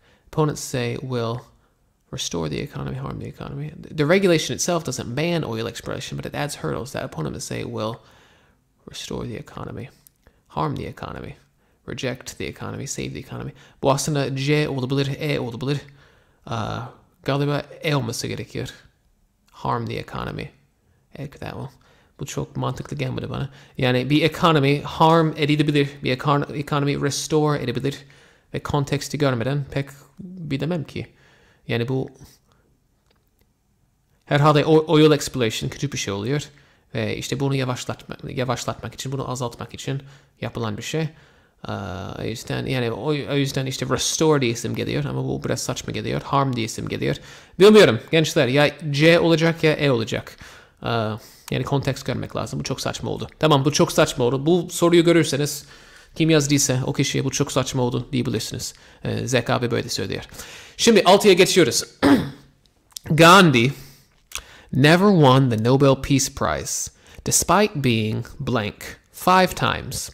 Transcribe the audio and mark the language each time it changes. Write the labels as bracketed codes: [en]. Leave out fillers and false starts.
[en] Opponents say will restore the economy, harm the economy. The regulation itself doesn't ban oil exploration, but it adds hurdles that opponents say will restore the economy, harm the economy, reject the economy, save the economy. [tr] Bu aslında C olabilir, olabilir. Galiba olması gerekiyor. [en] Harm the economy. That will. [tr] Bu çok mantıklı gelmedi bana. Yani bir economy harm edilebilir, bir economy restore edebilir ve konteksti görmeden pek bilemem ki. Yani bu herhalde oil exploration kötü bir şey oluyor ve işte bunu yavaşlatmak için, bunu azaltmak için yapılan bir şey. O yüzden yani o yüzden işte restore diye isim geliyor ama bu biraz saçma geliyor. Harm diye isim geliyor. Bilmiyorum gençler ya C olacak ya olacak. Yani kontekst görmek lazım. Bu çok saçma oldu. Tamam bu çok saçma oldu. Bu soruyu görürseniz kim yazdıysa o kişiye bu çok saçma oldu diyebilirsiniz. Zeka abi böyle söylüyor. Şimdi 6'ya geçiyoruz. [en] Gandhi never won the Nobel Peace Prize despite being blank 5 times.